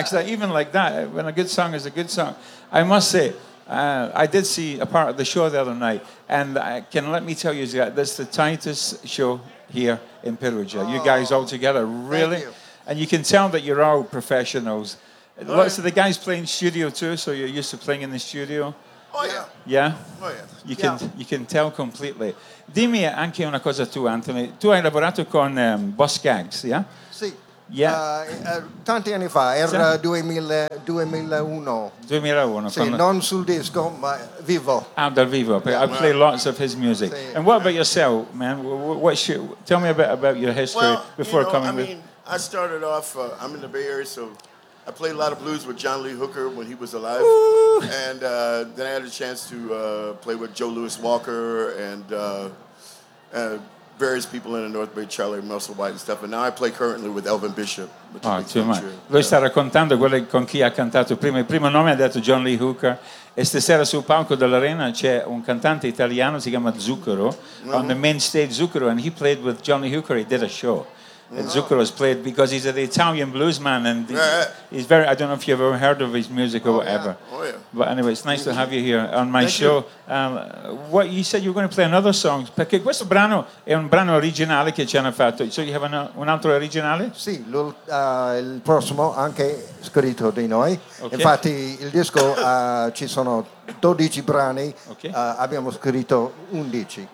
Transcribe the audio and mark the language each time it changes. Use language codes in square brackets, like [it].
[en] Even like that, when a good song is a good song. I must say, I did see a part of the show the other night, and let me tell you, this is the tightest show here in Perugia. Oh, you guys all together, really. Thank you. And you can tell that you're all professionals. Right. Lots of the guys play in studio too, so you're used to playing in the studio. Oh, yeah. Yeah? Oh, yeah. You can tell completely. [it] Dimmi anche una cosa tu, Anthony. Tu hai lavorato con Boss Gags, yeah? Sì. [en] Yeah. [it] Tanti anni fa, era 2001. Sì, non sul disco, ma vivo. Ah, dal vivo. [en] Yeah. I play lots of his music. Sì. And what about yourself, man? Tell me a bit about your history I started off, I'm in the Bay Area, so I played a lot of blues with John Lee Hooker when he was alive. Ooh. And then I had a chance to play with Joe Louis Walker and various people in the North Bay, Charlie Musselwhite and stuff. And now I play currently with Elvin Bishop. [it] Lui sta raccontando quello con chi ha cantato prima. Il primo nome ha detto John Lee Hooker. E stasera sul palco dell'arena c'è un cantante italiano, si chiama Zucchero, [en] on the main stage Zucchero, and he played with John Lee Hooker, he did a show. And Zucchero's played because he's an Italian blues man, and he's very, I don't know if you've ever heard of his music or whatever. Yeah. Oh, yeah. But anyway, it's nice to have you here on my show. What you said you were going to play another song, [it] perché questo brano è un brano originale che ci hanno fatto. [en] So you have [it] un altro originale? Sì, il prossimo anche scritto di noi. [en] Okay. [it] Infatti il disco ci sono 12 brani, abbiamo scritto 11.